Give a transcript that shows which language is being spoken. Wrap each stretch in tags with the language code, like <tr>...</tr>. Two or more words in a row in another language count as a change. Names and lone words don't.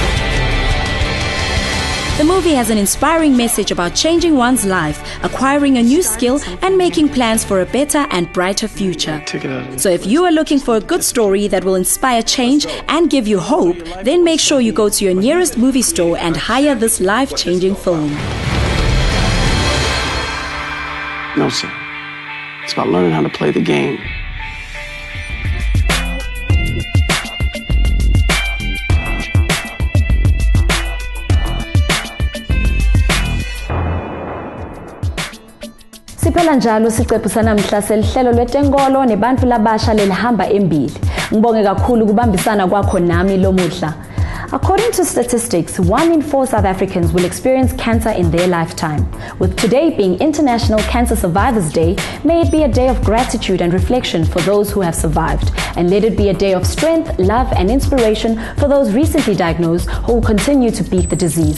<en>The movie has an inspiring message about changing one's life, acquiring a new skill, and making plans for a better and brighter future. So if you are looking for a good story that will inspire change and give you hope, then make sure you go to your nearest movie store and hire this life-changing film. No, sir. It's about learning how to play the game.</en> <ss>Siphela njalo siqephu sanamhla selihlelo lwetenkolo nebantu labasha lelihamba embili. Ngibonge kakhulu kubambisana kwakho nami lomuhla.</ss> <en>According to statistics, 1 in 4 South Africans will experience cancer in their lifetime. With today being International Cancer Survivors Day, may it be a day of gratitude and reflection for those who have survived. And let it be a day of strength, love, and inspiration for those recently diagnosed who will continue to beat the disease.</en>